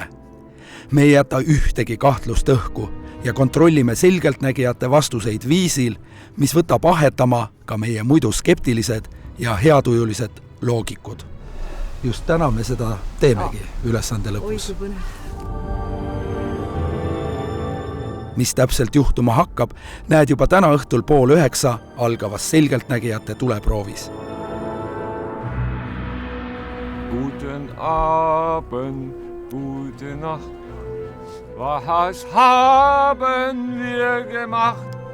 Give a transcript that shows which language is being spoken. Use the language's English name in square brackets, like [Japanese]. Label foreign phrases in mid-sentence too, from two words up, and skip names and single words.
[Estonian] Me ei jäta ühtegi kahtlust õhku ja kontrollime selgeltnägijate vastuseid viisil, mis võtab ahetama ka meie muidu skeptilised ja heatujulised loogikud. Just täna me seda teemegi ülesande lõpus. Mis täpselt juhtuma hakkab, näed juba täna õhtul 8:30 algavas selgeltnägijate tuleproovis. [German] Guten Abend, gute Nacht. Was haben wir gemacht?